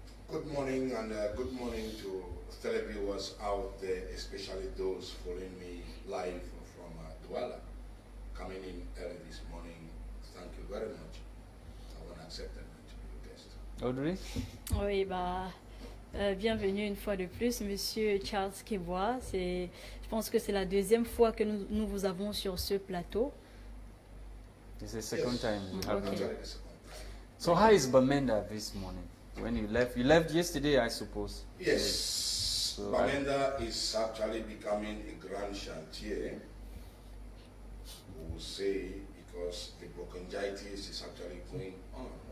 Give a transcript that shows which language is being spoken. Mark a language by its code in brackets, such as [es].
[en] Good morning, and good morning to televiewers out there, especially those following me live from Douala, coming in early this morning. Thank you very much. I want to accept that to be your guest. Audrey? [fr] Oui, bienvenue une fois de plus, Monsieur Charles Kebua. Je pense que c'est la deuxième fois que nous vous avons sur ce plateau. [en] It's the second time. Okay. So how is Bamenda this morning? When you left yesterday, I suppose. Yes, so Bamenda is actually becoming a [fr] grand chantier, [en] we will say, because the bronchitis is actually going on.